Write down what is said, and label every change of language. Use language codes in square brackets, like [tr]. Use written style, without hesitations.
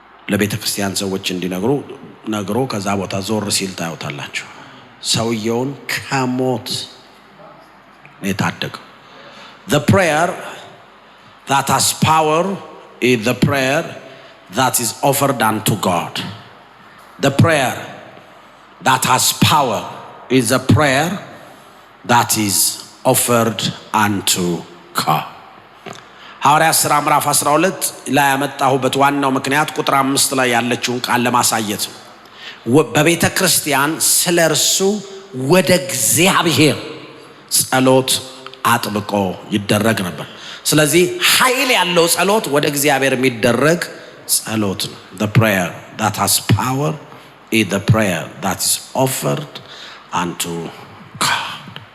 [am] ለቤተ ክርስቲያን ሰዎች ነግሮ ከዛ ቦታ ዞር ሲል ታዩታላችሁ። ሰውየውን ከሞት የታደገው። [en] The prayer that has power is the prayer that is offered unto God. The prayer that has power is a prayer that is offered unto God. [am] ሐዋርያት ሥራ ምዕራፍ 12 ላይ ያመጣሁበት ዋናው ምክንያት ቁጥር 5 ላይ ያለችውን ቃል ለማሳየት ነው። በቤተ ክርስቲያን ስለ እርሱ ወደ እግዚአብሔር ጸሎት አጥብቆ ይደረግ ነበር። ስለዚህ ኃይል ያለው ጸሎት ወደ እግዚአብሔር የሚደረግ ጸሎት ነው። [en] The prayer that has power is the prayer that is offered unto God.